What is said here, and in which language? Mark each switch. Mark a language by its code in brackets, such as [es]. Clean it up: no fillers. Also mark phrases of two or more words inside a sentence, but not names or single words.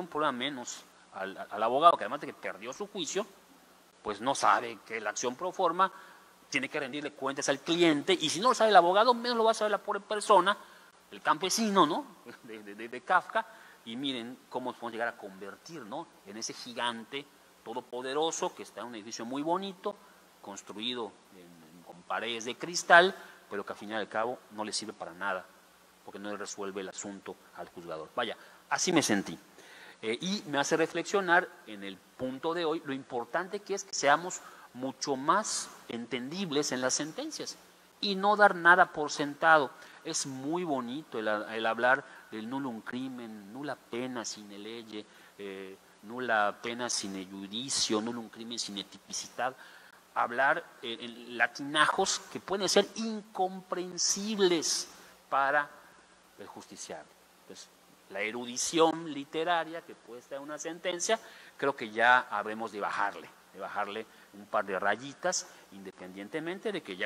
[es] problema menos al abogado, que además de que perdió su juicio, pues no sabe que la acción pro forma tiene que rendirle cuentas al cliente, y si no lo sabe el abogado, menos lo va a saber la pobre persona, el campesino, ¿no?, de Kafka, y miren cómo podemos llegar a convertir, ¿no?, en ese gigante todopoderoso que está en un edificio muy bonito, construido con paredes de cristal, pero que al fin y al cabo no le sirve para nada, porque no le resuelve el asunto al juzgador. Vaya, así me sentí. Y me hace reflexionar en el punto de hoy lo importante que es que seamos mucho más entendibles en las sentencias y no dar nada por sentado. Es muy bonito el hablar del [la] nullum crimen, nulla pena sine lege, nulla pena sine judicio, nullum crimen sine tipicidad. [es] Hablar en latinajos que pueden ser incomprensibles para el justiciable. Entonces, la erudición literaria que puede estar en una sentencia, creo que ya habremos de bajarle un par de rayitas, independientemente de que ya